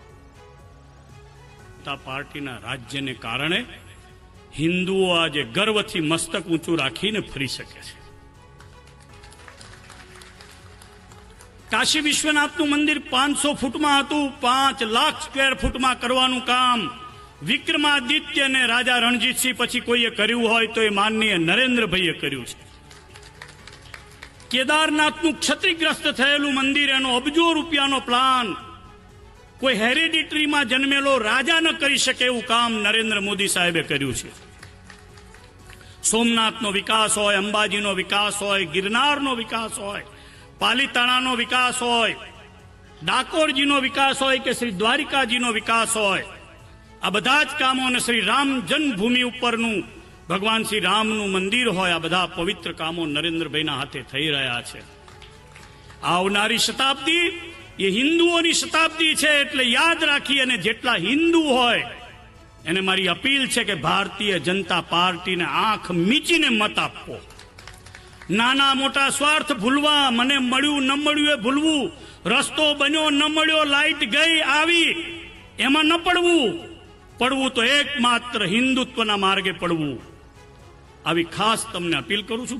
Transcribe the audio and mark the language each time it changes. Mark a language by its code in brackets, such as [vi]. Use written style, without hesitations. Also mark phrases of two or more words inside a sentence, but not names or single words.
[gu] પાર્ટી ના રાજ્ય ને કારણ હિંદુઓ આજ ગર્વ થી મસ્તક ઊંચું રાખીને ફરી શકે છે। કાશી વિશ્વનાથનું મંદિર 500 ફૂટ માં હતું, 5 લાખ [en] square foot [gu] માં કરવાનું કામ વિક્રમાદિત્ય ને રાજા રણજીત સિંહ પછી કોઈએ કર્યું હોય તો એ માનનીય નરેન્દ્રભાઈએ કર્યું છે। કેદારનાથનું ક્ષતિગ્રસ્ત થયેલું મંદિર એનો અબજો રૂપિયાનો પ્લાન કોઈ હેરિડિટરી માં જન્મેલો રાજા ન કરી શકે એવું કામ નરેન્દ્ર મોદી સાહેબે કર્યું છે। સોમનાથનો વિકાસ હોય, અંબાજીનો વિકાસ હોય, ગિરનારનો વિકાસ હોય, પાલીતાણાનો વિકાસ હોય, ડાકોરજીનો વિકાસ હોય કે શ્રી દ્વારિકાજીનો વિકાસ હોય, આ બધા જ કામો ને શ્રી રામ જન્મભૂમિ ઉપરનું ભગવાન શ્રી રામનું મંદિર હોય, આ બધા પવિત્ર કામો નરેન્દ્રભાઈના હાથે થઈ રહ્યા છે। આવનારી શતાબ્દી એ હિંદુઓની શતાબ્દી છે એટલે યાદ રાખી અને જેટલા હિંદુ હોય એને મારી અપીલ છે કે ભારતીય જનતા પાર્ટી ને આંખ મીંચીને મત આપો। નાના મોટા સ્વાર્થ ભૂલવા, મને મળ્યું ન મળ્યું એ ભૂલવું, રસ્તો બન્યો ન મળ્યો, લાઈટ ગઈ આવી એમાં ન પડવું તો એકમાત્ર હિંદુત્વના માર્ગે પડવું। આવી ખાસ તમને અપીલ કરું છું।